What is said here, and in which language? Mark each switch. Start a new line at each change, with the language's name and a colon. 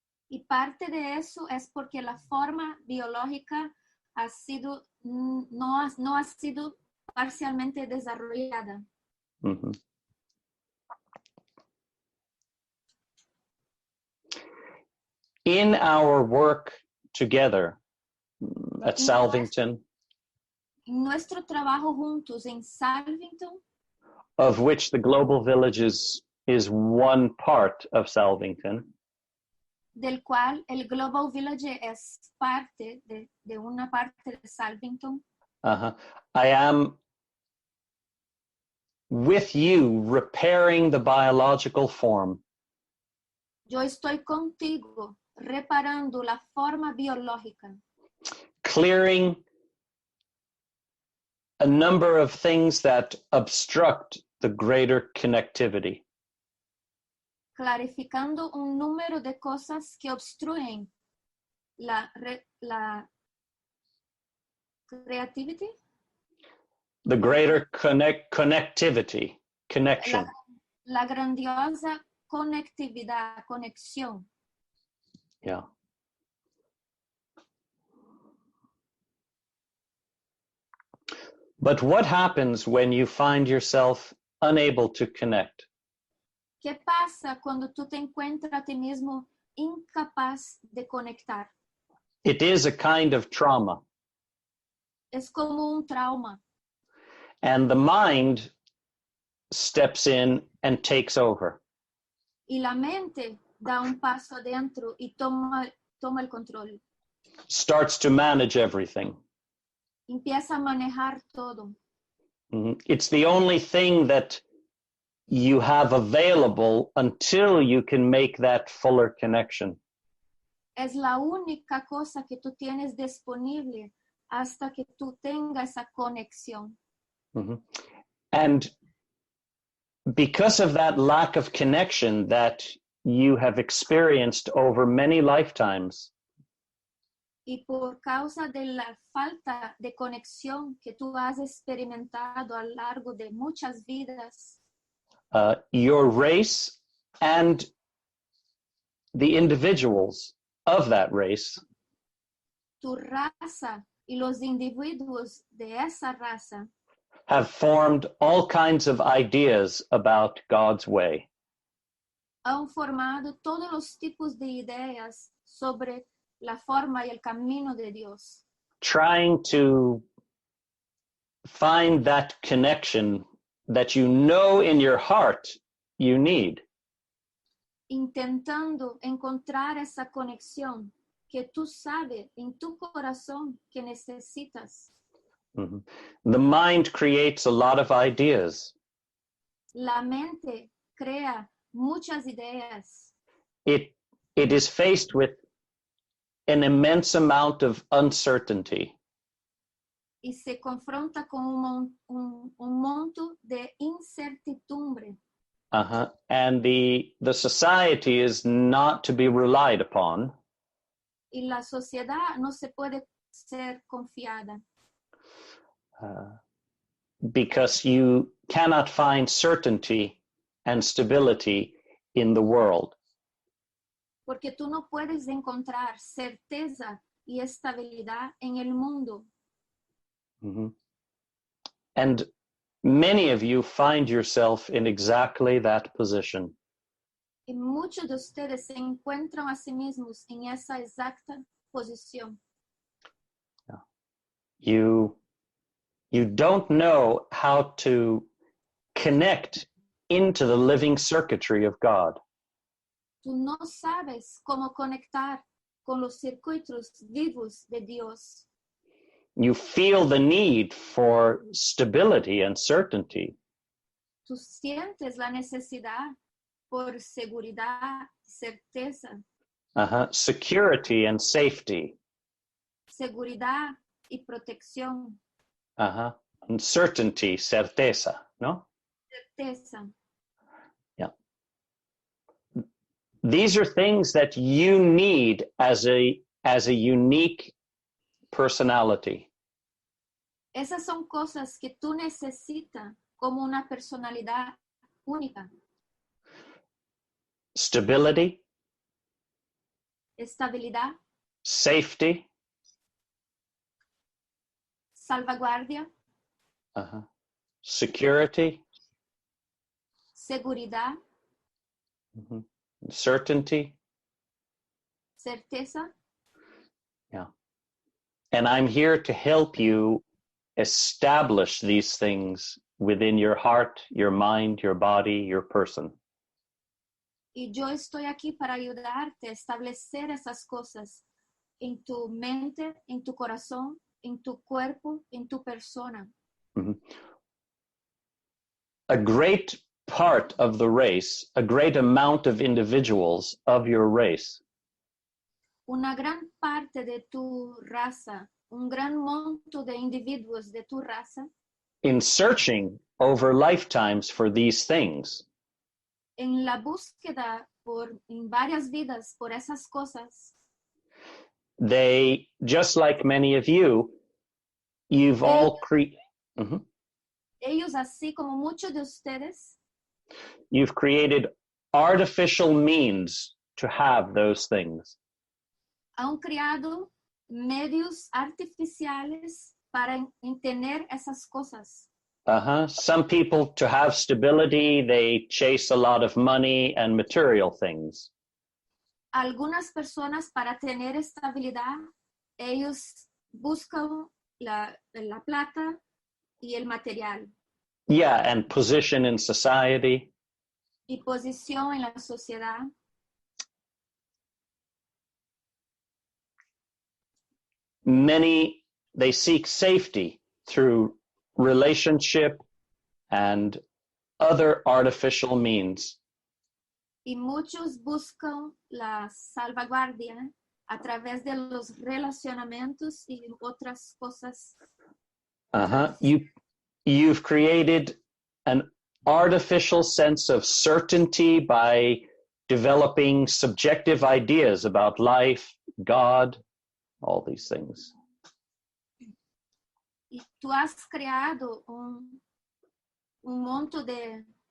Spanish: Y parte de eso es porque la forma biológica ha sido, no ha sido parcialmente desarrollada. Mhm.
English: In our work together at Salvington,
Spanish: En nuestro trabajo juntos en Salvington,
English: of which the Global Village is one part of Salvington,
Spanish: del cual el Global Village es parte de una parte de Salvington,
English: I am with you repairing the biological form
Spanish: yo estoy contigo reparando la forma biológica,
English: clearing a number of things that obstruct the greater connectivity.
Spanish: clarificando un número de cosas que obstruyen la creativity,
English: The greater connectivity, connection.
Spanish: la grandiosa conectividad, conexión. Yeah.
English: But what happens when you find yourself unable to connect?
Spanish: ¿Qué pasa cuando tú te encuentras a ti mismo incapaz de conectar?
English: It is a kind of trauma,
Spanish: Es como un trauma
English: and the mind steps in and takes over.
Spanish: y la mente da un paso adentro y toma el control.
English: Starts to manage everything.
Spanish: Empieza a manejar todo.
English: It's the only thing that you have available until you can make that fuller connection.
Spanish: Es la única cosa que tú tienes disponible hasta que tú tengas esa conexión.
English: And because of that lack of connection that you have experienced over many lifetimes,
Spanish: Y por causa de la falta de conexión que tú has experimentado a lo largo de muchas vidas,
English: your race and the individuals of that race
Spanish: tu raza y los individuos de esa raza
English: have formed all kinds of ideas about God's way.
Spanish: Han formado todos los tipos de ideas sobre la forma y el camino de Dios,
English: Trying to find that connection that you know in your heart you need.
Spanish: intentando encontrar esa conexión que tú sabes en tu corazón que necesitas.
English: Mhm. The mind creates a lot of ideas.
Spanish: La mente crea muchas ideas.
English: It is faced with an immense amount of uncertainty.
Spanish: Y se confronta con un monto de incertidumbre.
English: And the society is not to be relied upon.
Spanish: Y la sociedad no se puede ser confiada.
English: Because you cannot find certainty and stability in the world.
Spanish: Porque tú no puedes encontrar certeza y estabilidad en el mundo. Mm-hmm.
English: And many of you find yourself in exactly that position.
Spanish: Y muchos de ustedes se encuentran a sí mismos en esa exacta posición.
English: You don't know how to connect into the living circuitry of God.
Spanish: Tú no sabes cómo conectar con los circuitos vivos de Dios.
English: You feel the need for stability and certainty.
Spanish: Tú sientes la necesidad por seguridad, certeza,
English: Security and safety.
Spanish: seguridad y protección, Uncertainty, certeza, no? certeza. Yeah.
English: These are things that you need as a unique personality.
Spanish: Esas son cosas que tú necesitas como una personalidad única.
English: Stability,
Spanish: Estabilidad,
English: safety,
Spanish: salvaguardia,
English: security,
Spanish: seguridad,
English: certainty.
Spanish: certeza. Yeah.
English: And I'm here to help you establish these things within your heart, your mind, your body, your person.
Spanish: Y yo estoy aquí para ayudarte a establecer esas cosas en tu mente, en tu corazón, en tu cuerpo, en tu persona. Mm-hmm.
English: A great part of the race, a great amount of individuals of your race
Spanish: Una gran parte de tu raza, un gran monto de individuos de tu raza,
English: in searching over lifetimes for these things,
Spanish: en la búsqueda en varias vidas por esas cosas,
English: they, just like many of you, you've all
Spanish: ellos así como muchos de ustedes,
English: you've created artificial means to have those things.
Spanish: han creado medios artificiales para tener esas cosas.
English: Some people, to have stability, they chase a lot of money and material things.
Spanish: Algunas personas, para tener estabilidad, ellos buscan la plata y el material.
English: Yeah, and position in society.
Spanish: Y posición en la sociedad.
English: Many, they seek safety through relationship and other artificial means.
Spanish: Y muchos buscan la salvaguardia a través de los relacionamientos y otras cosas.
English: You've created an artificial sense of certainty by developing subjective ideas about life, God, all these things.
Spanish: Y tú has creado un monto de